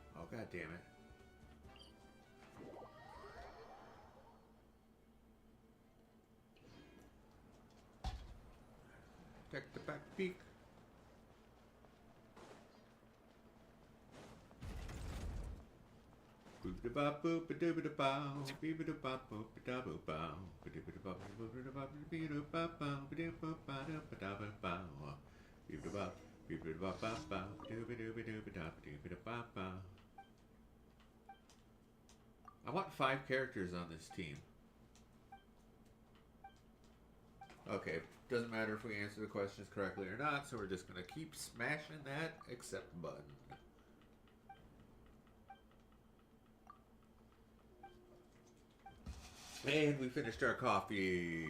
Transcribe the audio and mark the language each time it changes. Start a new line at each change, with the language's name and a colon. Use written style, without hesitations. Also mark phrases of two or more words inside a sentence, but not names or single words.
English: God damn it. Take the back peak. Boop-a-da-bop, boop-a-dooba-da-bow, beep-a-da-bop, boop-a-da-boop-bow, ba-dooba-da-bop, boop-a-da-bop, beep-a-da-bop-bow, ba-dooba-ba-da-ba-da-ba-bow, beep-a-da-bop, beep-a-da-bop-bop-bow, dooba-dooba-dooba-da, beep-a-da-bop-bow. I want 5 characters on this team. Okay, doesn't matter if we answer the questions correctly or not, so we're just gonna keep smashing that accept button. And we finished our coffee.